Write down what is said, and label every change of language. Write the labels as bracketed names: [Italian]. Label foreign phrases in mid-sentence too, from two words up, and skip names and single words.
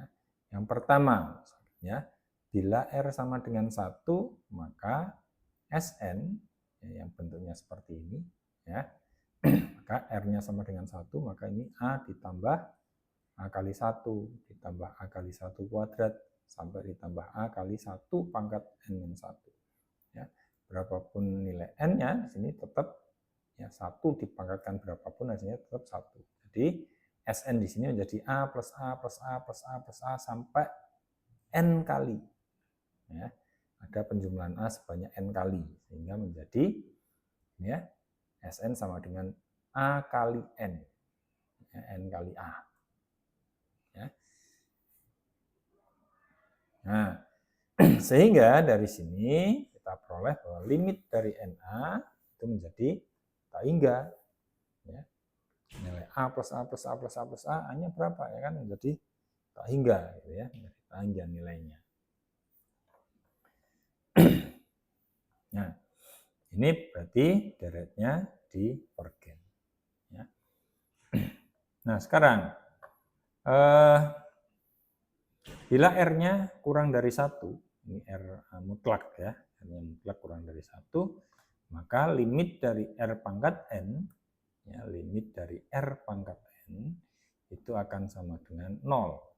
[Indonesian] Yang pertama, ya, bila R sama dengan 1, maka Sn, ya, yang bentuknya seperti ini, ya, maka R-nya sama dengan 1, maka ini A ditambah A kali 1 ditambah A kali 1 kuadrat sampai ditambah A kali 1 pangkat N-1. Ya. Berapapun nilai N-nya, di sini tetap, ya, 1 dipangkatkan berapapun hasilnya tetap 1. Jadi Sn di sini menjadi A plus A plus A plus A plus A sampai N kali. Ya. Ada penjumlahan A sebanyak N kali, sehingga menjadi, ya, Sn sama dengan A kali N, ya, N kali A. Ya. Nah, sehingga dari sini kita peroleh bahwa limit dari NA itu menjadi tak hingga, ya, nilai A plus A plus A plus A plus A hanya berapa, ya kan, menjadi tak hingga, gitu, ya, menjadi tak hingga nilainya. Nah, ini berarti deretnya divergen, ya. Nah, sekarang bila R-nya kurang dari 1, ini R mutlak, ya, R-nya mutlak kurang dari 1, maka limit dari R pangkat N, ya, limit dari R pangkat N itu akan sama dengan 0.